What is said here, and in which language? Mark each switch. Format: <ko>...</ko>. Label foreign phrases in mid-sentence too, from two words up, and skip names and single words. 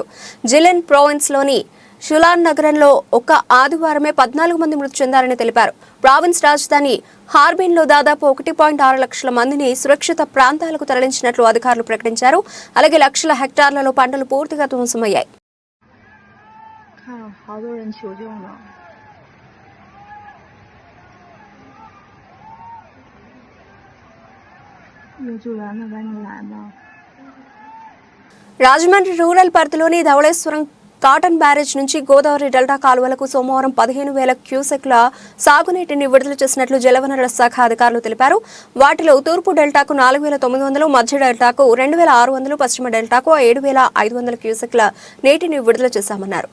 <te>జిలెన్ ప్రావిన్స్ లోని షులాన్ నగరంలో ఒక్క ఆదివారమే 14 మంది మృతి చెందారని తెలిపారు. ప్రావిన్స్ రాజధాని హార్బిన్ లో దాదాపు 1.6 లక్షల మందిని సురక్షిత ప్రాంతాలకు తరలించినట్లు అధికారులు ప్రకటించారు. అలాగే లక్షల హెక్టార్లలో పంటలు పూర్తిగా ధ్వంసమయ్యాయి.</te> <zh>有救援的赶紧来吧。</zh> <te>రాజమండ్రి రూరల్ పరిధిలోని ధవళేశ్వరం కాటన్ బ్యారేజ్ నుంచి గోదావరి డెల్టా కాలువలకు సోమవారం 15,000 క్యూసెక్ల సాగునీటిని విడుదల చేసినట్లు జలవనరుల శాఖ అధికారులు తెలిపారు. వాటిలో తూర్పు డెల్టాకు 4,900, మధ్య డెల్టాకు 2,600, పశ్చిమ డెల్టాకు 7,500 క్యూసెక్ల నీటిని విడుదల చేశామన్నారు.</te>